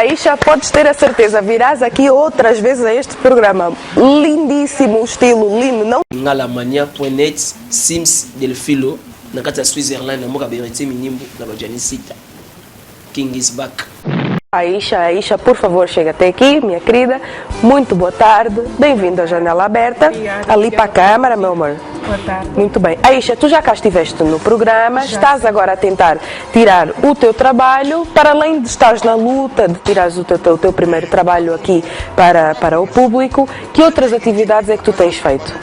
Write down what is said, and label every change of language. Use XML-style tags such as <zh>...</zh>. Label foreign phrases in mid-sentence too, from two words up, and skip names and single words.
<pt>Aisha, podes ter a certeza, virás aqui outras vezes a este programa. Lindíssimo, estilo lindo, não?</pt> <ln>Ngalamania.net, Sims del Filo, na kata Switzerland, na moka berete minimbo, na bajanicita.</ln> <en>King is back.</en> <pt>Aisha, por favor, chega até aqui, minha querida. Muito boa tarde. Bem-vindo à Janela Aberta. Obrigada, ali para a câmara, meu amor. Boa tarde. Muito bem. Aisha, tu já cá estiveste no programa, estás agora a tentar tirar o teu trabalho, para além de estares na luta de tirares o teu primeiro trabalho aqui para o público, que outras atividades é que tu tens feito?</pt>